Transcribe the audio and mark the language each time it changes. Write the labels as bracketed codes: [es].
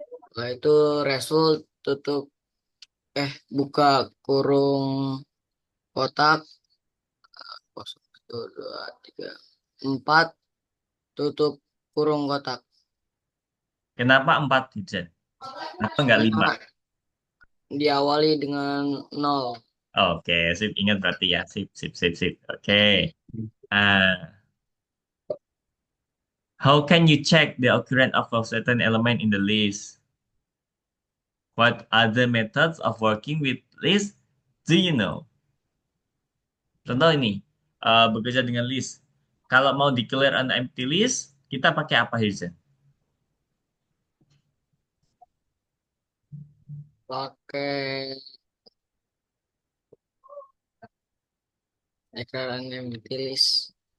[id] Nah itu result tutup buka kurung kotak 1, 2, 3, 4 tutup kurung kotak. Kenapa 4, Hirsan? Kenapa nggak 5? Karena diawali dengan nol. Oke, sip. Ingat berarti ya. Sip, sip, sip, sip. Oke. [en] Ah, how can you check the occurrence of a certain element in the list? What other methods of working with list do you know? [id] Contoh ini, bekerja dengan list. Kalau mau [en] declare an empty list, [id] kita pakai apa, Hirsan? Pakai ekran yang ditulis.